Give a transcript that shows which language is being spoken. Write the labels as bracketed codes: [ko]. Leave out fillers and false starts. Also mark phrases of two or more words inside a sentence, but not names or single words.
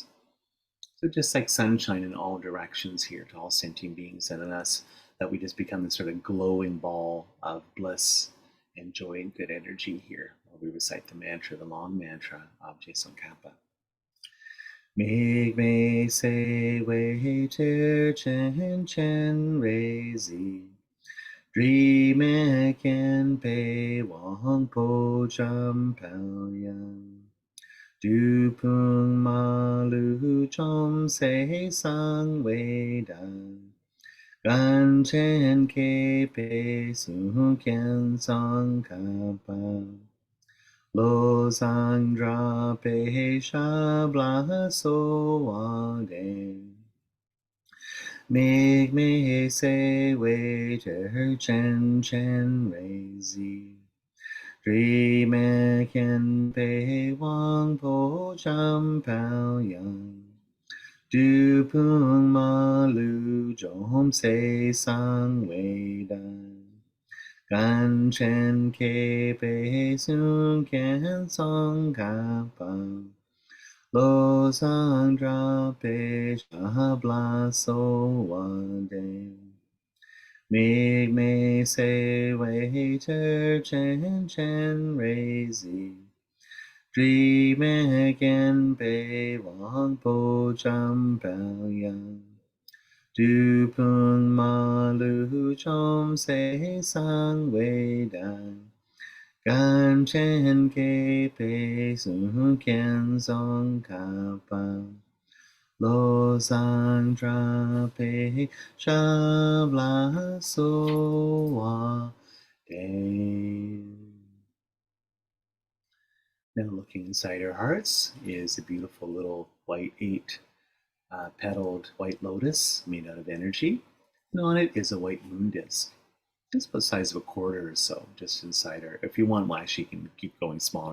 [en] So just like sunshine in all directions here to all sentient beings and in us, that we just become this sort of glowing ball of bliss and joy and good energy here while we recite the mantra, the long mantra of Je Tsongkhapa. [bo] དམིགས་མེད་བརྩེ་བའི་གཏེར་ཆེན་སྤྱན་རས་གཟིགས། དྲི་མེད མཁྱེན་པའི་དབང་པོ་འཇམ་དཔལ་དབྱངས། བདུད་དཔུང་མ་ལུས་འཇོམས་མཛད་གསང་བའི་བདག། གངས་ཅན་མཁས་པའི་གཙུག་རྒྱན་ཙོང་ཁ་པ། བློ་བཟང་གྲགས་པའི་ཞབས་ལ་གསོལ་བ་འདེབས, དམིགས་མེད་བརྩེ་བའི་གཏེར་ཆེན་སྤྱན་རས་གཟིགས། དྲི་མེད་མཁྱེན་པའི་དབང་པོ་འཇམ་དཔལ་དབྱངས། བདུད་དཔུང་མ་ལུས འཇོམས་མཛད་གསང་བའི་བདག། གངས་ཅན་མཁས་པའི་གཙུག་རྒྱན་ཙོང་ཁ་པ། བློ་བཟང་གྲགས པའི་ཞབས་ལ་གསོལ་བ་འདེབས། དམིགས་མེད་བརྩེ་བའི་གཏེར་ཆེན སྤྱན་རས་གཟིགས, དྲི་མེད་མཁྱེན་པའི་དབང་པོ་འཇམ དཔལ་དབྱངས། བདུད་དཔུང་མ་ལུས་འཇོམས་མཛད་གསང་བའི་བདག། གངས་ཅན་མཁས་པའི་གཙུག་རྒྱན་ཙོང་ཁ་པ། བློ་བཟང་གྲགས་པའི་ཞབས་ལ་གསོལ་བ་འདེབས. [en] Now looking inside our hearts is a beautiful little white petaled white lotus made out of energy. And on it is a white moon disc. It's about the size of a quarter or so, just inside our, if you want, well, actually you can keep going smaller.